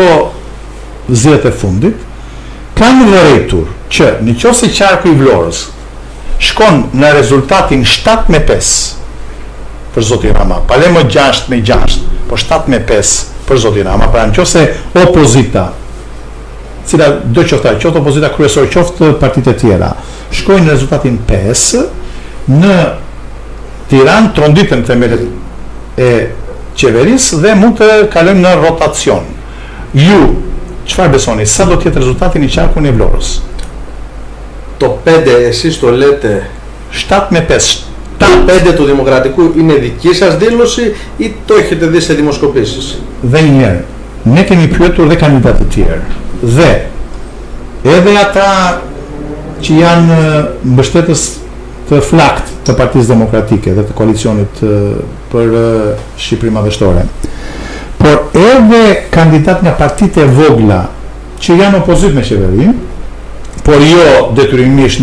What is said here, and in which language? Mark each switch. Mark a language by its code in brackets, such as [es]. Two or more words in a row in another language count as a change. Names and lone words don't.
[sq] zgjedhjet e fundit, kanë vërejtur që nëse qarku i Vlorës shkon në rezultatin 7-5 për zotin Rama, pa le më 6-6, po 7-5 për zotin Rama, pra nëse opozita, cila do qoftë opozita kryesore, qoftë partitë e tjera, shkojnë në rezultatin 5 në Tiranë, tronditën themelet e qeverisë dhe mund të kalojmë në rotacion. Ju, çfarë besoni, sa do të jetë rezultati në qarkun e Vlorës? [el] Το 5 εσείς το λέτε 7-5. Το 5 του Δημοκρατικού είναι δική σας δήλωση ή το έχετε δει σε δημοσκοπήσεις? [sq] Dhe një herë, ne kemi pyetur dhe kandidatë të tjerë. Dhe edhe ata që janë mbështetës të flakt të Partisë Demokratike dhe të koalicionit për Shqipëri Madhështore. Por edhe kandidat nga partitë e vogla që janë opozit me qeverinë, por jo detyrimisht